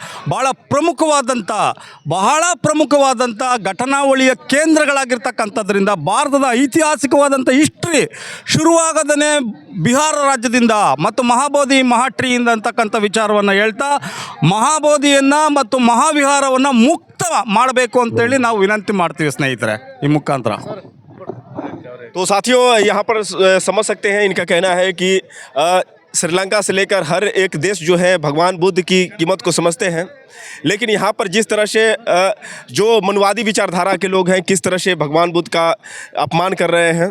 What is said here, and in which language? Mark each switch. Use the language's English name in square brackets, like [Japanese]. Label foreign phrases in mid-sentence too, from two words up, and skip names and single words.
[Kannada] ಬಹಳ ಪ್ರಮುಖವಾದಂಥ ಘಟನಾವಳಿಯ ಕೇಂದ್ರಗಳಾಗಿರ್ತಕ್ಕಂಥದ್ರಿಂದ ಭಾರತದ ಐತಿಹಾಸಿಕವಾದಂಥ ಹಿಸ್ಟ್ರಿ ಶುರುವಾಗದೇ ಬಿಹಾರ ರಾಜ್ಯದಿಂದ ಮತ್ತು ಮಹಾಬೋಧಿ ಮಹಾಟ್ರಿಯಿಂದ ಅಂತಕ್ಕಂಥ ವಿಚಾರವನ್ನು ಹೇಳ್ತಾ ಮಹಾಬೋಧಿಯನ್ನು ಮತ್ತು ಮಹಾವಿಹಾರವನ್ನು ಮುಕ್ತ ಮಾಡಬೇಕು ಅಂತೇಳಿ ನಾವು ವಿನಂತಿ ಮಾಡ್ತೀವಿ ಸ್ನೇಹಿತರೆ ಈ ಮುಖಾಂತರ. [Hindi] तो साथियों, यहाँ पर समझ सकते हैं, इनका कहना है कि श्रीलंका से लेकर हर एक देश जो है भगवान बुद्ध की कीमत को समझते हैं, लेकिन यहाँ पर जिस तरह से जो मनवादी विचारधारा के लोग हैं किस तरह से भगवान बुद्ध का अपमान कर रहे हैं.